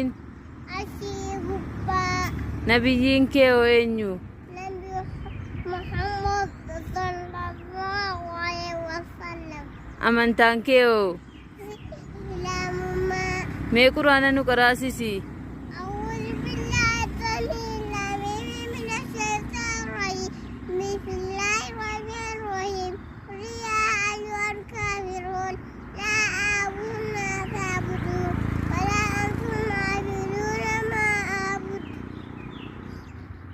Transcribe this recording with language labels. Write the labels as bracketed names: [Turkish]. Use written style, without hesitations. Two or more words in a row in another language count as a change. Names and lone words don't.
[Oromo] Asii gubbaa. Nabiyyiin kee hoo eenyu? [Arabic] Nabi Muhammad صلى الله عليه وسلم. [Oromo] Amantaan kee hoo? Islaamummaa. Mee quraana nu qaraasisi. [Arabic] أعوذ بالله السميع العليم من الشيطان الرجيم. بسم الله الرحمن الرحيم. قل يا أيها الكافرون لا أعبد ما تعبدون ولا أنتم عابدون ما أعبد.